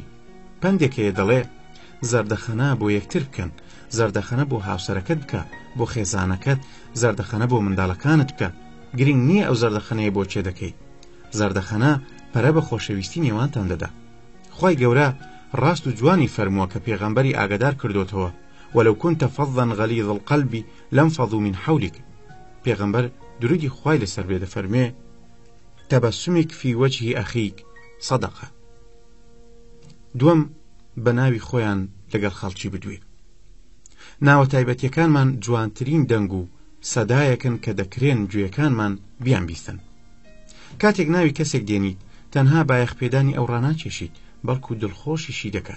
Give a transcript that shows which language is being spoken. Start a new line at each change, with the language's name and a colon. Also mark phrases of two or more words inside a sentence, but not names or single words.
Central Kurdish: پندێکەیە دەڵێ زەردەخەنە بۆ یەکتر بکەن، زەردەخەنە بۆ هاوسەرەکەت بکە، بۆ خێزانەکەت، زەردەخەنە بۆ منداڵەکانت بکە. گرنگ نییە ئەو زەردەخەنەیە بۆ چێ دەکەی. زەردەخەنە پەرە بە خۆشەویستی نێوانتان دەدا. خوای گەورە ڕاست و جوانی فەرمووە کە پێغەمبەری ئاگادار کردوتەوە
Arabic: وەلەو كنت فظا غلیظ القلب لانفضوا من حولك.
Central Kurdish: پێغەمبەر درودی خوای لەسەر بێ دەفەرمێ
Arabic: تەبەسمك في وجه أخيك صدقة.
Central Kurdish: دووەم بە ناوی خۆیان لەگەڵ خەڵکی بدوێ. ناوە تایبەتیەکانمان جوانترین دەنگ و سەدایەکن کە دەکرێن گوێیەکانمان بیان بیستن. کاتێک ناوی کەسێک دێنیت تەنها بایەخپێدانی ئەو ڕاناکێشیت، بەڵکو دڵخۆشیشی دەکات.